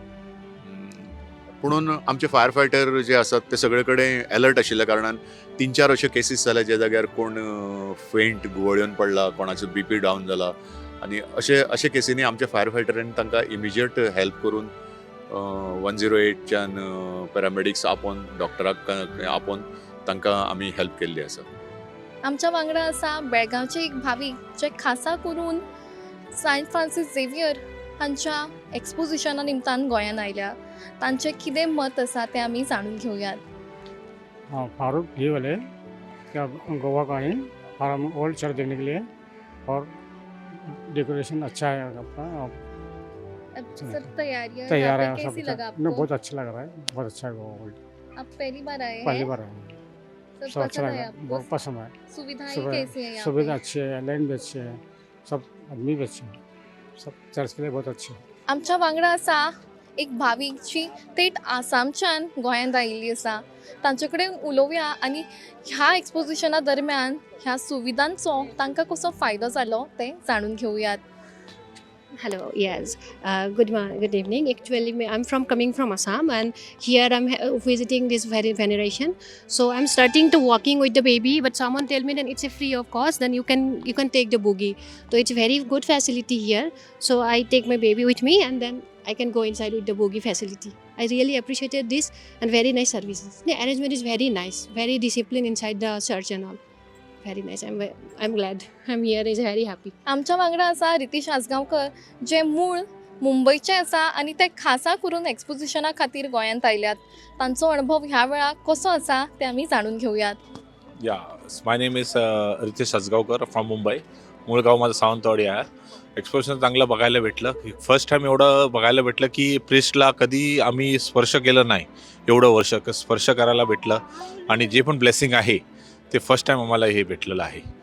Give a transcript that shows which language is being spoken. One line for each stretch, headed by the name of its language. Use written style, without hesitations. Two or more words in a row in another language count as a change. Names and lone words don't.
Konkani: पुणून आमचे
English: fire fighter
Konkani: जे आसात ते सगळे कडेन अलर्ट आशिल्ल्या कारणान 3-4 अशे केसीस जाल्या ज्या जाग्यार कोण फेंट गुवळ्योन पडला, कोणाचो BP डावन जाला आनी अशे केसींनी आमच्या फायर फायटरांनी तांकां
English: immediate help
Konkani: करून 108च्यान पॅरामेडिक्स आपोवन डॉक्टराक आपोवन तांकां आमी हेल्प केल्ली आसा. आमच्या वांगडा आसा बेळगांवचे एक भावीक जे खासा करून सेंट फ्रांसीस झेवियर हांच्या एक्सपोजिशना निमतान गोंयांत आयल्या. तांचें कितें मत आसा तें आमी जाणून घेवयात.
Hindi: हाँ, फारूक ये वाले क्या गोवा का है और हम
English: old church
Hindi: देखने के लिए और डेकोरेशन अच्छा है आपका और अब सब तैयारियां तैयार यहाँ है पे सब कैसी अच्छा। लगा नहीं, आपको? बहुत अच्छा लग रहा है, बहुत अच्छा है गोवा ओल्ड। आप पहली बार आए पहली हैं? बार आए, सब सब अच्छा पसंद लगा, है आपको? बहुत पसंद है। सुविधाएं सुविधा कैसी हैं यहाँ सुविधा पे? अच्छी है, लाइन भी अच्छी है, सब आदमी भी अच्छे हैं, सब चर्च के लिए बहुत अच्छे हैं।
Konkani: आमच्या वांगडा आसा एक भावीक जी थेट आसामच्यान गोंयांत आयिल्ली आसा. तांचे कडेन उलोवया आनी ह्या एक्सपोजिशना दरम्यान ह्या सुविधांचो तांकां कसो फायदो जालो तें जाणून घेवयात.
English: Hello, yes. Good evening. Actually, I'm coming from Assam, and here I'm visiting this very veneration. So I'm starting to walking with the baby, but someone tell me that it's a free of cost. Then you can take the boogie. So it's very good facility here. So I take my baby with me, and then I can go inside with the boogie facility. I really appreciated this and very nice services. The arrangement is very nice, very disciplined inside the church and all. Very nice. I'm glad. I'm here. Is very happy.
Konkani: आमच्या वांगडा आसा रितीश आसगांवकर जे मूळ मुंबयचे आसा आनी ते खासा करून एक्सपोजिशना खातीर गोंयांत आयल्यात. तांचो अणभव ह्या वेळा कसो आसा तें आमी जाणून घेवयात.
English: My name is Ritesh Sasgavkar from Mumbai.
Marathi: मूळ गाव माझं सावंतवाडी आहे. एक्सपोजिशन चांगलं बघायला भेटलं.
English: first time
Marathi: एवढं बघायला भेटलं की प्रिस्टला कधी आम्ही स्पर्श केलं नाही. एवढं वर्ष स्पर्श करायला भेटलं आणि जे पण ब्लेसिंग आहे ते
English: first time
Marathi: आम्हाला हे भेटलेलं आहे.